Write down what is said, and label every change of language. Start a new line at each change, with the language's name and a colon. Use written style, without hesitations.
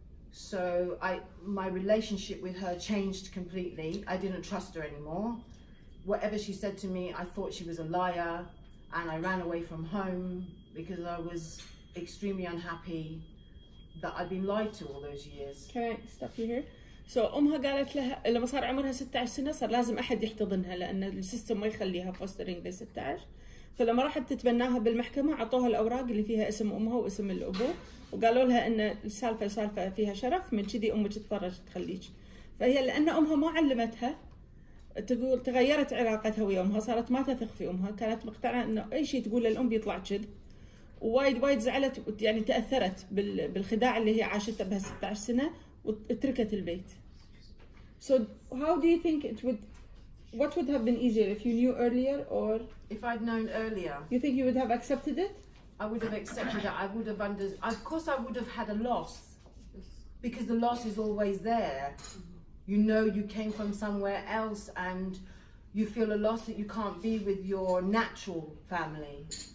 English: So my relationship with her changed completely. I didn't trust her anymore. Whatever she said to me, I thought she was a liar, and I ran away from home because I was extremely unhappy that I'd been lied to all those years. Can I stop you here?
Arabic: So أمها قالت لها لما صار عمرها 16 سنة صار لازم أحد يحتضنها لأن السيستم ما يخليها فوسترينج ل 16. فلما راحت تتبناها بالمحكمة عطوها الأوراق اللي فيها اسم أمها واسم الأبو، وقالوا لها إن السالفة سالفة فيها شرف، من كذي أمك اضطرت تخليك. فهي لأن أمها ما علمتها، تقول تغيرت علاقتها ويا أمها، صارت ما تثق في أمها، كانت مقتنعة إنه أي شيء تقول للأم بيطلع كذب، ووايد زعلت يعني تأثرت بالخداع اللي هي عاشته بها 16 سنة وتركت البيت.
English: So how do you think what would have been easier if you knew earlier, or If I'd known earlier, you think you would have accepted it? I would have accepted it. I would have of course I would have had a loss, because the loss is always there. You know you came from somewhere else and you feel a loss that you can't be with your natural family.